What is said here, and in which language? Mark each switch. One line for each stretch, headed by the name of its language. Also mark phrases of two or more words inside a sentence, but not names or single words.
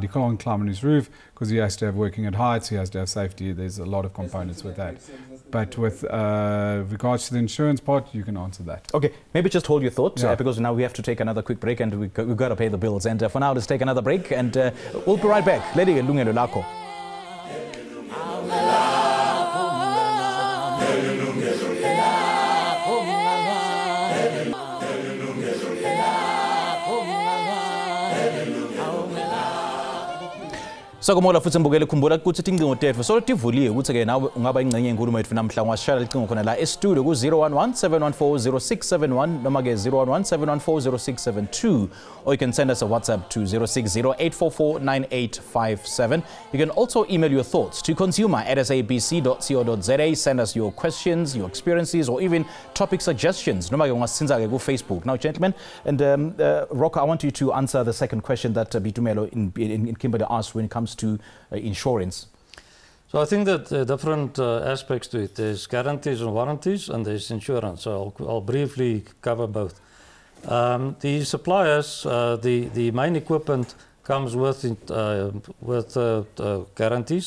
English: He can't climb on his roof because he has to have working at heights, he has to have safety. There's a lot of components with that. But with regards to the insurance part, you can answer that. Okay, maybe just hold your thoughts because now we have to take another quick break and we've got to pay the bills. And for now, let's take another break and we'll be right back.
Swati: Yilungelo, Lakho. Sakumola futhi mbukele khumbula ukuthi tincingo tethu so tivuliwe ukuthi ke nawe ungaba ingcenye enkulumo yethu namhla ngwashaya icingo khona la e-studio ku 011-714-0671 noma ke 011-714-0672
English: or you can send us a WhatsApp to
Swati: 060-844-9857.
English: You can also email your thoughts to consumer@sabc.co.za. Send us your questions, your experiences or even topic suggestions
Swati: noma ke ungasinza ke ku
English: Facebook. Now gentlemen, and Rocco, I want you to answer the second question that Buitumelo in Kimberley asked when it comes to insurance. So I think that different aspects to it. There's guarantees and warranties, and there's insurance. So I'll briefly cover both. The suppliers, the main equipment comes with guarantees.